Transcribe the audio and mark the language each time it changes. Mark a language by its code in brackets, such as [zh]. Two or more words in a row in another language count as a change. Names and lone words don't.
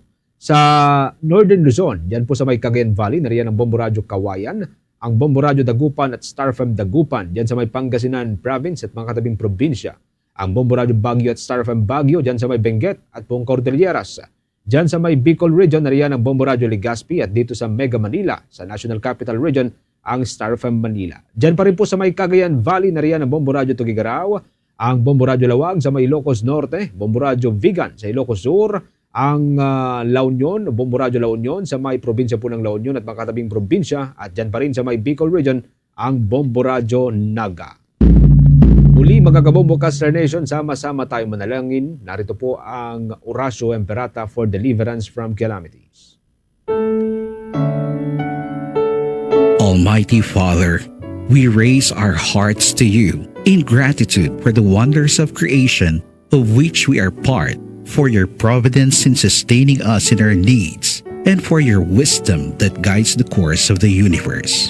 [tl] Sa Northern Luzon, diyan po sa may Cagayan Valley, nariyan ang Bombo Radio Kawayan, ang Bombo Radio Dagupan at Star FM Dagupan, diyan sa may Pangasinan Province at mga katabing probinsya. Ang Bombo Radio Baguio at Star FM Baguio, diyan sa may Benguet at buong Cordilleras. Diyan sa may Bicol Region, nariyan ang Bombo Radio Legazpi at dito sa Mega Manila, sa National Capital Region, ang Star FM Manila. Diyan pa rin po sa may Cagayan Valley, nariyan ang Bombo Radio Tugigaraw, ang Bombo Radio Lawag sa may Ilocos Norte, Bombo Radio Vigan sa Ilocos Sur, ang La Union, Bombo Radio La Union sa may probinsya po ng La Union at mga katabing probinsya at dyan pa rin sa may Bicol Region ang Bombo Radio Naga. Muli mga kabombo Caster Nation, sama-sama tayo manalangin. Narito po ang Orasio Emperata [en] for deliverance from calamities. Almighty Father, we raise our hearts to you in gratitude for the wonders of creation of which we are part, for your providence in sustaining us in our needs, and for your wisdom that guides the course of the universe.